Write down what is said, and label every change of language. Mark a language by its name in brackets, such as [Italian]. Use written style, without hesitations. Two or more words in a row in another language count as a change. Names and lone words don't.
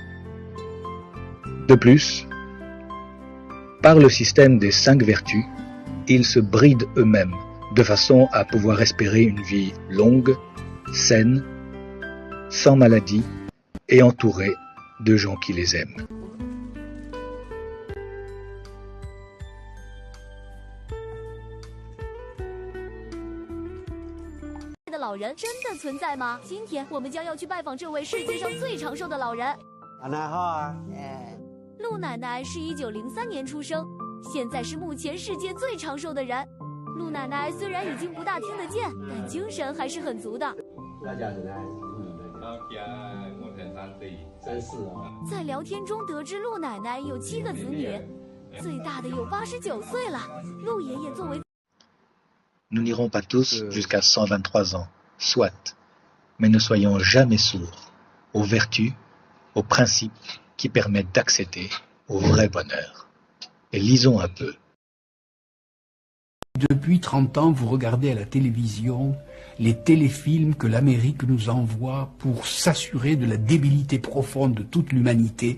[French] De plus, par le système des 5 vertus, ils se brident eux-mêmes, de façon à pouvoir espérer une vie longue, saine, sans maladie et entourée de gens qui les aiment. [Chinese] 的老人真的存在吗？今天我们将要去拜访这位世界上最长寿的老人。奶奶好，陆奶奶是1903年出生，现在是目前世界最长寿的人。陆奶奶虽然已经不大听得见，但精神还是很足的。在聊天中得知陆奶奶有7个子女，最大的有89岁了。陆爷爷作为 [French] Nous n'irons pas tous jusqu'à 123 ans, soit, mais ne soyons jamais sourds aux vertus, aux principes qui permettent d'accéder au vrai bonheur. Et lisons un peu. Depuis 30 ans, vous regardez à la télévision les téléfilms que l'Amérique nous envoie pour s'assurer de la débilité profonde de toute l'humanité.